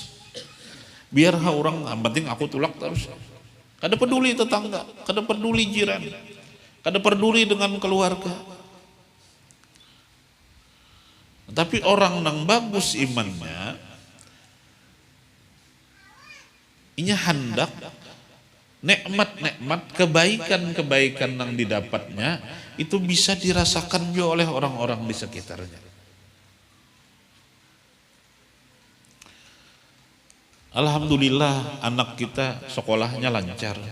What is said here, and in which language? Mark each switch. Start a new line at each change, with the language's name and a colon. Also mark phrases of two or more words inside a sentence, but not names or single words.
Banjar: Biar orang, yang penting aku tulak terus. Kada peduli tetangga, kada peduli jiran, kada peduli dengan keluarga.
Indonesian: Tapi orang nang bagus imannya, inya hendak nikmat-nikmat kebaikan-kebaikan yang didapatnya itu bisa dirasakan juga oleh orang-orang di sekitarnya. Alhamdulillah anak kita sekolahnya lancar.